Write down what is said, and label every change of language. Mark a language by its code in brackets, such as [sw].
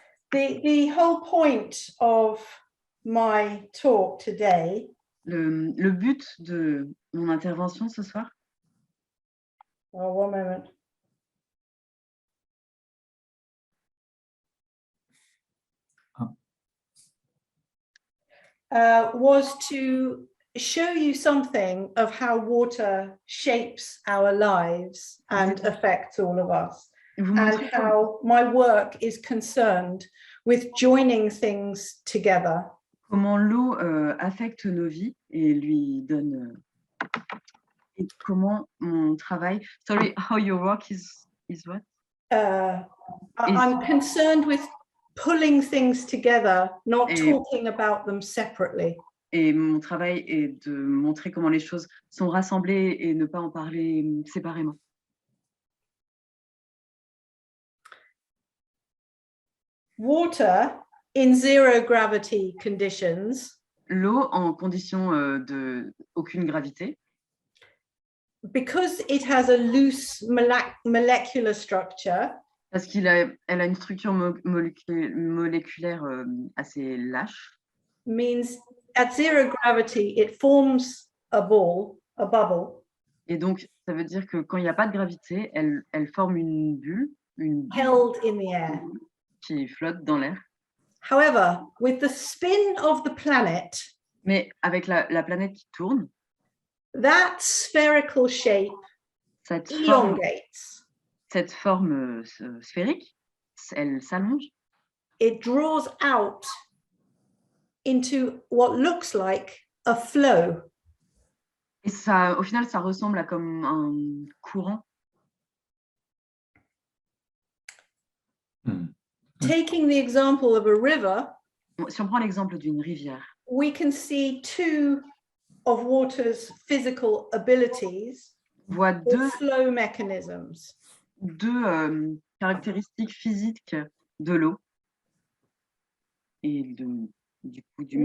[en] the whole point of my talk today. [fr] Le but de mon intervention ce soir. [en] Oh, one moment. Was to show you something of how water shapes our lives and affects all of us, and how my work is concerned with joining things together. [fr] Comment l'eau affecte nos vies et lui donne et comment mon travail. [en] Sorry, how your work is what? I'm concerned with pulling things together, not talking about them separately. [fr] Et mon travail est de montrer comment les choses sont rassemblées et ne pas en parler séparément. [en] Water in zero gravity conditions. [fr] L'eau en condition de aucune gravité. [en] Because it has a loose molecular structure. [fr] Parce elle a une structure moléculaire assez lâche. [en] Means at zero gravity, it forms a bubble. [fr] Et donc, ça veut dire que quand il n'y a pas de gravité, elle forme une bulle, [en] held in the air, [fr] qui flotte dans l'air. [en] However, with the spin of the planet, [fr] mais avec la planète qui tourne, [en] that spherical shape elongates. [fr] Cette forme sphérique, elle s'allonge. [en] It draws out into what looks like a flow. [fr] Et ça, au final, ça ressemble à comme un courant. [en] Taking the example of a river, [fr] si on prend l'exemple d'une rivière, [en] we can see two of water's physical abilities, [fr] voit [en] flow mechanisms. [fr] Deux caractéristiques physiques de l'eau et du coup du